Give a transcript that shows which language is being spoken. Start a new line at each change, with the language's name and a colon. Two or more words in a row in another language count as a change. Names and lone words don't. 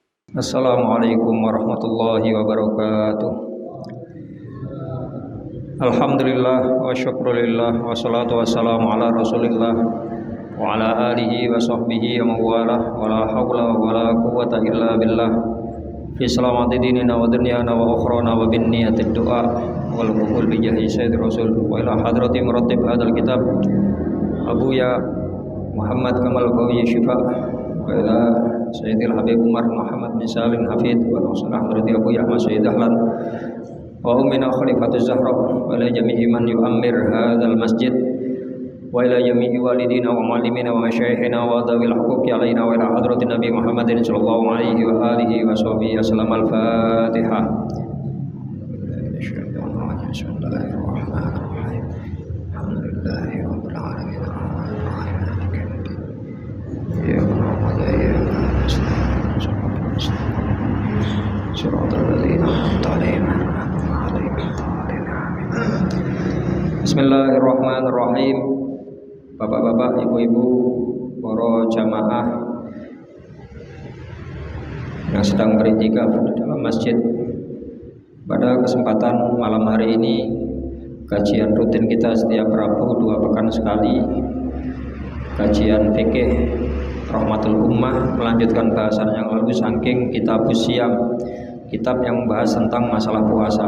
Arabic: السلام عليكم ورحمة الله وبركاته. الحمد لله والشكر لله والصلاة والسلام على رسول الله وعلى آله وصحبه ومن والاه ولا حول ولا قوة إلا بالله في سلامة ديننا ودنيانا وأخرانا وبنية الدعاء والقبول بجاه سيد الرسل وإلى حضرة مرتب هذا الكتاب أبو يا محمد كمال قوي شفاء وإلى سيد الحبيب عمر محمد بن سالم حفيظ ورسول الله حضرة أبو يحيى سيد دحلان وأمنا خليفة الزهراء وإلى جميع من يعمر هذا المسجد وإلى جميع والدينا ومعلمينا ومشايخنا وذوي الحقوق علينا وإلى حضرة النبي محمد صلى الله عليه وعلى آله وصحبه وسلم. الفاتحة. Bismillahirrahmanirrahim. الحمد لله رب العالمين بسم الله الرحمن الرحيم.
Indonesian: Bapak-bapak, ibu-ibu, para jamaah yang sedang beriktikaf di dalam masjid, pada kesempatan malam hari ini kajian rutin kita setiap Rabu 2 pekan sekali, kajian fikih Rahmatul Ummah, melanjutkan bahasan yang lalu saking Kitabus Syiyam, kitab yang membahas tentang masalah puasa.